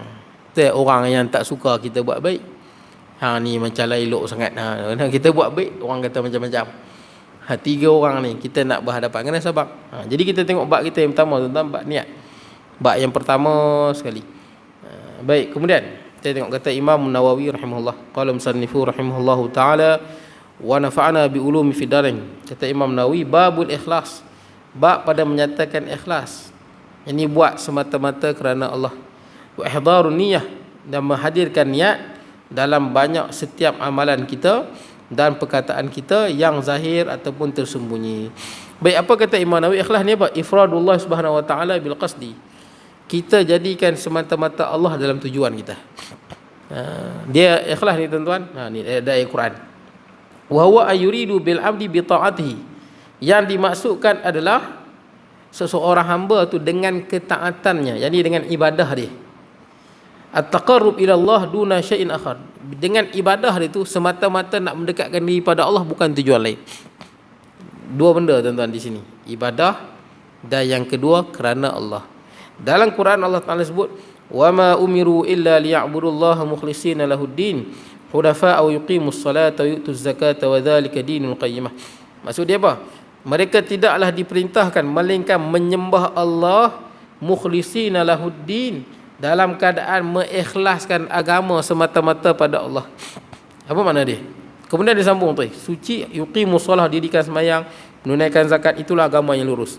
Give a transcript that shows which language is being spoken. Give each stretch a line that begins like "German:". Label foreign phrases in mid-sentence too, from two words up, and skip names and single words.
Malay: Orang yang tak suka kita buat baik. Ni macam lah elok sangat. Kita buat baik, orang kata macam-macam. 3 orang ni kita nak berhadapan, kena sabar. Jadi kita tengok bab kita yang pertama tuan-tuan, bab niat. Bab yang pertama sekali. Baik, kemudian kita tengok kata Imam Nawawi rahimahullah.
Arabic: قال المصنف رحمه الله تعالى ونفعنا بعلومه في الدارين.
Malay: Kata Imam Nawawi,
Arabic: باب الإخلاص.
Malay: Bab pada menyatakan ikhlas. Ini buat semata-mata kerana Allah.
Arabic: وإحضار النية,
Malay: dan menghadirkan niat dalam banyak setiap amalan kita dan perkataan kita yang zahir ataupun tersembunyi. Baik, apa kata Imam Nawawi? Ikhlas ni apa?
Arabic: إفراد الله سبحانه وتعالى بالقصد.
Malay: Kita jadikan semata-mata Allah dalam tujuan kita. Dia ikhlas ni tuan-tuan. Ni ada ayat Quran.
Arabic: وهو أن يريد العبد بطاعته.
Malay: Yang dimaksudkan adalah seseorang hamba tu dengan ketaatannya, yakni dengan ibadah dia.
Arabic: التقرب إلى الله دون شيء آخر.
Malay: Dengan ibadah dia tu semata-mata nak mendekatkan diri pada Allah, bukan tujuan lain. 2 benda tuan-tuan di sini. Ibadah, dan yang kedua kerana Allah. Dalam Quran Allah Taala sebut,
Arabic: "وما أمروا إلا ليعبدوا الله مخلصين له الدين حنفاء ويقيموا الصلاة ويؤتوا الزكاة وذلك دين القيمة."
Malay: Maksud dia apa? Mereka tidaklah diperintahkan melainkan menyembah Allah
Arabic: مخلصين له الدين,
Malay: dalam keadaan mengikhlaskan agama semata-mata pada Allah. Apa makna dia? Kemudian dia sambung tu, suci,
Arabic: يقيموا الصلاة,
Malay: dirikan sembahyang, menunaikan zakat, itulah agama yang lurus.